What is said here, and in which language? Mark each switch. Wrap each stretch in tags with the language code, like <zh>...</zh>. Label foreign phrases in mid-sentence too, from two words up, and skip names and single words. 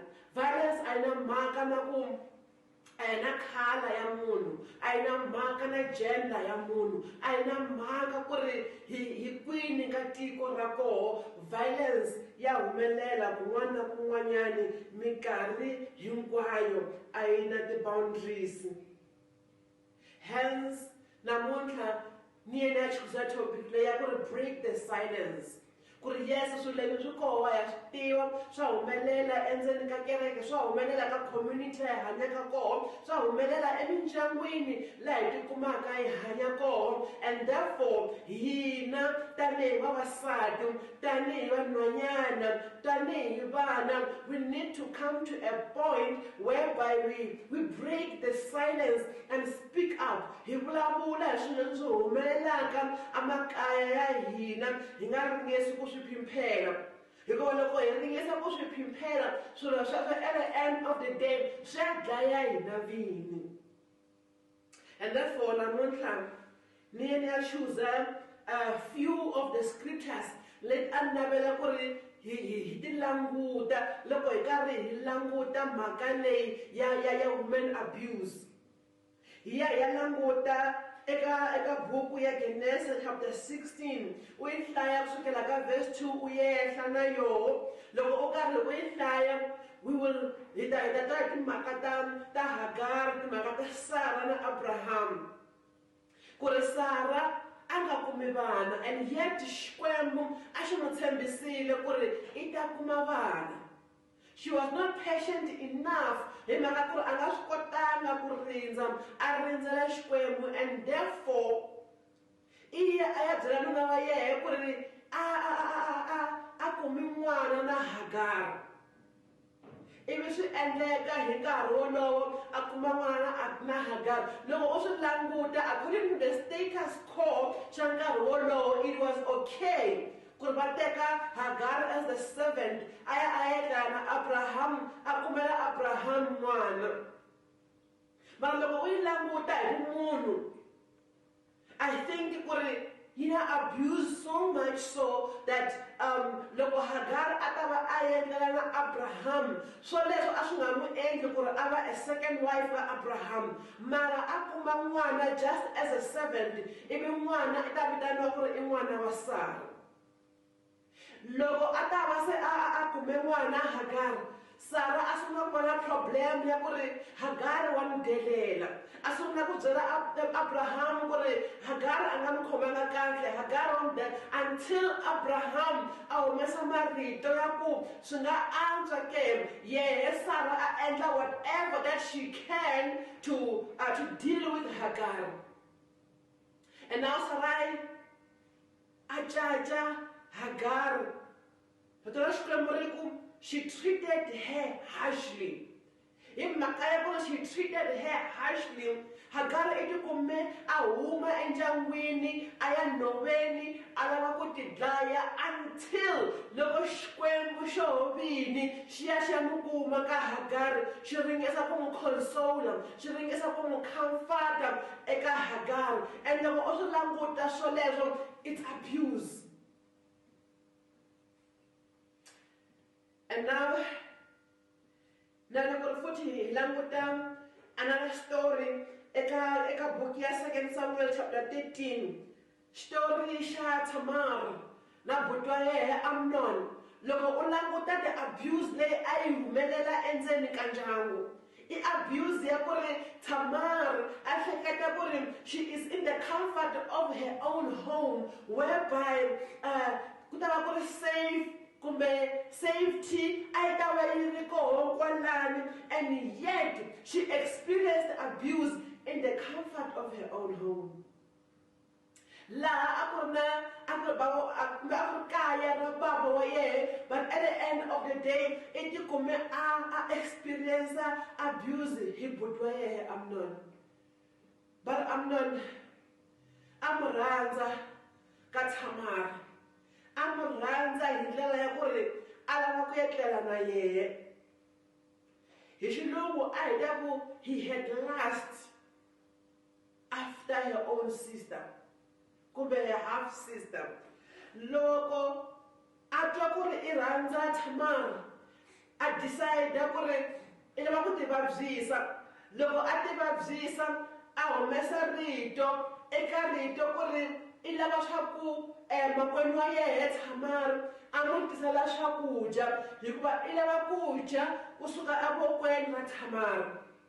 <ts>Violence a yi na mhaka na ku a yi na khala ya munhu, a yi na mhaka na gender ya munhu, a yi na mhaka ku ri hi kwini ka tiko ra koho. Violence ya humelela kun'wana na kun'wanyani minkarhi hinkwayo, a yi na ti-boundaries. Hence namuntlha ni yena ya chuza topic leyi ya ku ri</ts> <en>break the silence.</en> <ts>Ku ri yes, swilo leswi swi koho ha swi tiva, swa humelela endzeni ka kereke, swa humelela ka community hi hanyaka koho, swa humelela emindyangwini laha hi tikumaka hi hanya koho.</ts> <en>And therefore</en> <ts>hina tanihi vavasati, tanihi vanhwanyana, tanihi vana,</ts> <en>we need to come to a point whereby we break the silence and speak up.</en> <ts>Hi vulavula hi swilo leswi humelelaka emakaya ya hina, hi nga ringesi ku swi phimpela. Hikuva loko hi ringesa ku swi phimpela, swilo sweswo</ts> <en>at the end of the day</en> <ts>swi ya dlaya hina vini.</ts> <en>And therefore</en> <ts>namuntlha ni ya chuza</ts> <en>a few of the scriptures</en> <ts>leti a ni navela ku ri hi ti languta loko hi karhi hi languta mhaka leyi ya</ts> <en>women abuse.</en> <ts>Hi ya languta eka buku ya Genesis chapter 16, u yi hlaya kusukela ka verse 2 u yehla na yoho. Loko u karhi u yi hlaya, hi ta twa timhaka ta Hagar, timhaka ta Sara na Abraham. Ku ri Sara a nga kumi vana,</ts> <en>and yet</en> <ts>Xikwembu a xi n'wi tshembisile ku ri i ta kuma vana.</ts> <en>She was not patient enough</en> <ts>hi mhaka ku ri a nga swi kotanga ku rindza, a rindzela Xikwembu,</ts> <en>and therefore</en> <ts>iye a ya byela nuna wa yehe ku ri a kumi n'wana na Hagari. Ivi swi endleka hi nkarhi wolowo a kuma n'wana na Hagari. Loko u swi languta</ts> <en>according to the status quo</en> <ts>xa nkarhi wolowo,</ts> <en>it was okay</en> <ts>ku ri va teka Hagari</ts> <en>as the servant</en> <ts>a ya a yetla na Abraham a kumela Abraham n'wana. Mara loko u yi languta hi munhu,</ts> <en>I think</en> <ts>ku ri yi na</ts> <en>abuse so much so that</en> <ts>loko Hagari a ta va a yetlela na Abraham, swo leswo a swi nga mu endli ku ri a va a</ts> <en>second wife</en> <ts>wa Abraham, mara a kuma n'wana</ts> <en>just as a servant,</en> <ts>ivi n'wana i ta vitaniwa ku ri i n'wana wa Sara. Loko a ta va se a kume n'wana Hagari, Sara a sungula ku va na problem ya ku ri Hagari wa n'wi delela. A sungula ku byela Abraham ku ri Hagari a nga n'wi khomanga kahle, Hagari wa n'wi dela, until Abraham a humesa marito ya ku swi nga antswa ke yehe Sara a endla</ts> <en>whatever that she can to deal with</en> <ts>Hagari.</ts> <en>And now</en> <ts>Sarai a caca Hagari. Patora Xikwembu,</ts> <en>she treated her harshly. In Makayabo, she treated her harshly.</en> <ts>Hagari iti kume a huma endyangwini a ya nhoveni a lava ku tidlaya until loko Xikwembu xo vini xi ya xi ya n'wi kuma ka Hagari, xi ringesa ku n'wi consola, xi ringesa ku n'wi comforta eka Hagari. And loko u swi languta swoleswo,</ts> <en>it's abuse. And now</en> <ts>loko futhi hi languta</ts> <en>another story</en> <ts>eka book ya 2 Samuel chapter 13, story xa Tamar na buti wa yehe Amnon. Loko u languta</ts> <en>the abuse</en> <ts>leyi a yi humelela endzeni ka ndyangu, I abuse ya ku ri Tamar a hleketa ku ri</ts> <en>she is in the comfort of her own home,</en> <ts>whereby ku ta va ku ri safe kumbe safety a yi ta va yi ri koho kwalani,</ts> <en>and yet she experienced abuse in the comfort of her own home.</en> <ts>Laha a ku ri kaya ra baba wa yehe,</ts> <en>but at the end of the day</en> <ts>i tikume a</ts> <en>experience abuse</en> <ts>hi buti wa yehe</ts> <en>Amnon.</en> <ts>But Amnon a mu rhandza ka Tamar, a mu rhandza hi ndlela ya ku ri a lava ku etlela na yehe. Hi xilungu a hi ta ku</ts> <en>he had lust after her own sister kumbe her half sister.</en> <ts>Loko a twa ku ri I rhandza Tamar, a decide ku ri I lava ku tivabyisa. Loko a tivabyisa a humesa rito eka rito ku ri I lava swa ku makwenu wa yehe Tamar a n'wi tisela swakudya hikuva I lava ku dya kusuka evokweni ra Tamar.</ts>